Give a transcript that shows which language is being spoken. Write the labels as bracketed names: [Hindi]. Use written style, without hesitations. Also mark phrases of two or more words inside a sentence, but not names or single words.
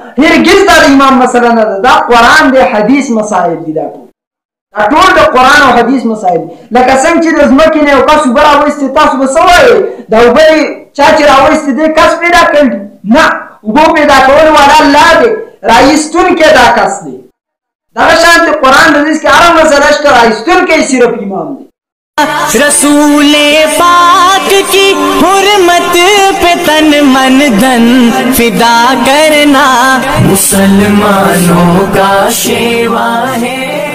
[Pashto] هرګز دا امام مسله نه ده دا قرآن د حدیث مسائل دي دا ټول د قرآن او حدیث مسائل لکه څنګه چې د ځمکې نه یو کس اوبه راوایستې تاسو به څه وایئ دا اوبه چا چې راوایستې دی کس پیدا کړي نه اوبه پیدا کول والا الله دی رایستونکی دا کس دی دغه شان د قرآن حدیث کې هره مسله شته رایستونکی صرف امام دی [Urdu] رسول پاک کی حرمت پہ تن من دھن فدا کرنا مسلمانوں کا شیوہ ہے.